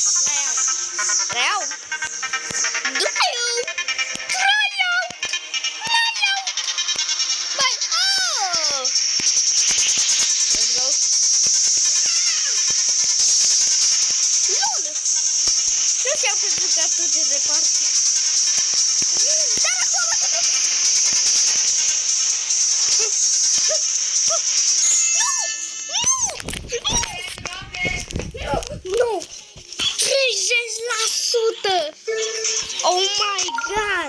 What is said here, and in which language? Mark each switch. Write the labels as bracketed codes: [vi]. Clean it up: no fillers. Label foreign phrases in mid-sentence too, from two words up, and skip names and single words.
[ro] Băi, oh! [en] Let's go. LOL! [ro] Nu știu că duc atât de departe. Dar acolo! Nu! 30%! [en] Oh my god!